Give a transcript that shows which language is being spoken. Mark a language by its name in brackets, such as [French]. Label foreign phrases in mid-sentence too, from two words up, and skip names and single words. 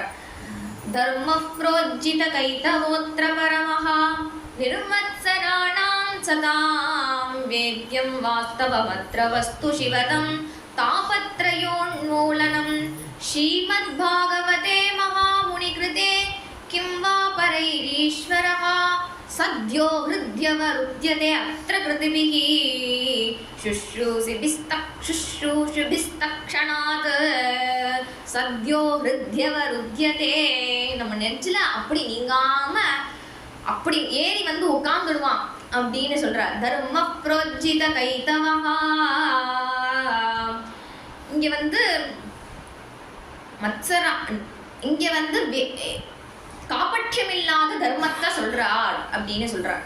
[Sanskrit] धर्म प्रोज्झित कैतवोऽत्र परमः निर्मत्सराणां सतां वेद्यं वास्तवमत्र वस्तु शिवदं तापत्रयोन्मूलनम् श्रीमद् भागवते महामुनि कृते किं वा परैरीश्वरः सद्यो हृद्यवरुध्यते अत्र कृतिभिः शुश्रूषिभिस्तक्षणात् सद्यो हृद्यवरुध्यते. [Tamil] நம்ம நெஞ்சில அப்படி நீங்காம அப்படி ஏறி வந்து உட்கார்ந்துடுவான் அப்படின்னு சொல்றார். [Sanskrit] धर्म प्रोज्झित कैतवः. [Tamil] இங்க வந்து மத்சரா, இங்க வந்து காப்பட்சியம் இல்லாத தர்மத்தை சொல்றார் அப்படின்னு சொல்றார்.